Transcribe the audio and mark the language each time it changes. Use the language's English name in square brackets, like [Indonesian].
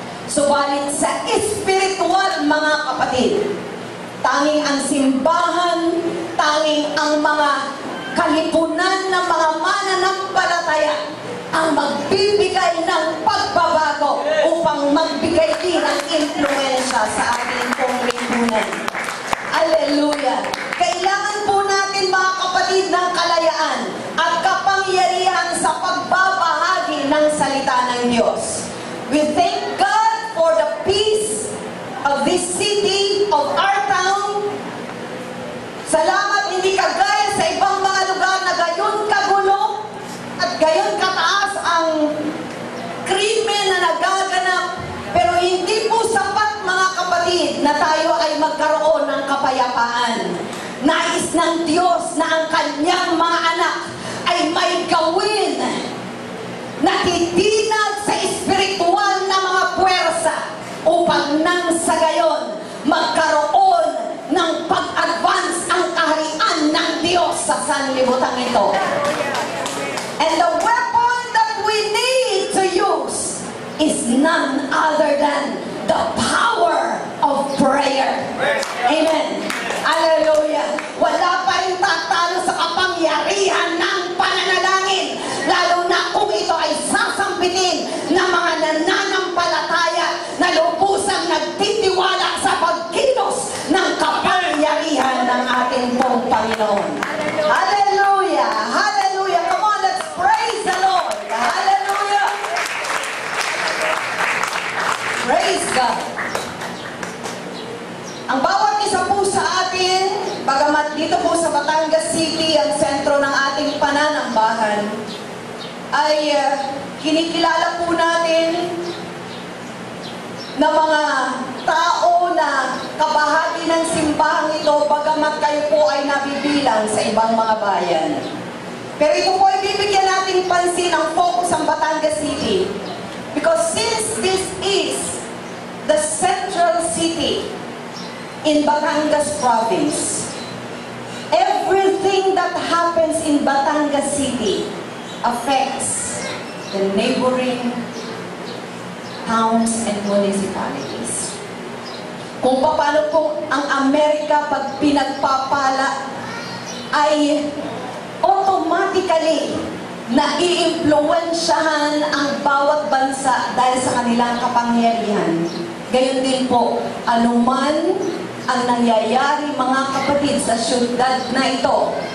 [Filipino] subalit sa espiritual, mga kapatid, tanging ang simbahan, tanging ang mga kalipunan ng mga mananampalataya ang magbibigay ng pagbabago upang magbigay din ng influensya sa ating pong lipunan. Hallelujah! Kailangan po natin, mga kapatid, ng kalayaan at kapangyarihan sa pagbabahagi ng salita ng Diyos. [English] We thank God for the peace of this city, of our town. [Filipino] Salamat, hindi kagaya sa ibang mga lugar na gayon kagulo at gayon kataas ang krimen na nagaganap. Pero hindi po sapat, mga kapatid, na tayo ay magkaroon ng kapayapaan. Nais ng Diyos na ang kanyang mga anak ay may gawin na titinag sa espiritual na mga puwersa upang nang sa gayon magkaroon ng pag-advance ang kaharian ng Diyos sa sanlibutan ito. [English] And the weapon that we need to use is none other than the power of prayer. Amen. Hallelujah. [Filipino] Wala pa rin tatalo sa kapangyarihan ng pananalangin, lalo na kung ito ay sasampitin ng mga nananampalataya na lubusang nagtitiwala sa pagkilos ng kapangyarihan ng ating pong Panginoon. [English] Hallelujah! Hallelujah! Come on, let's praise the Lord! Hallelujah! Praise God! [Filipino] Ang bawat isa po sa atin, bagamat dito po sa Batangas City, ang sentro ng ating pananambahan, ay kinikilala po natin na mga tao na kabahagi ng simbahang ito, bagamat kayo po ay nabibilang sa ibang mga bayan. Pero ito po ay bibigyan natin pansin ang focus ng Batangas City. [English] Because since this is the central city in Batangas Province, everything that happens in Batangas City affects the neighboring towns and municipalities. [Filipino] Kung paano po ang Amerika pag pinagpapala ay automatically nai-impluwensyahan ang bawat bansa dahil sa kanilang kapangyarihan. Gayon din po, anuman ang nangyayari, mga kapatid, sa syudad na ito,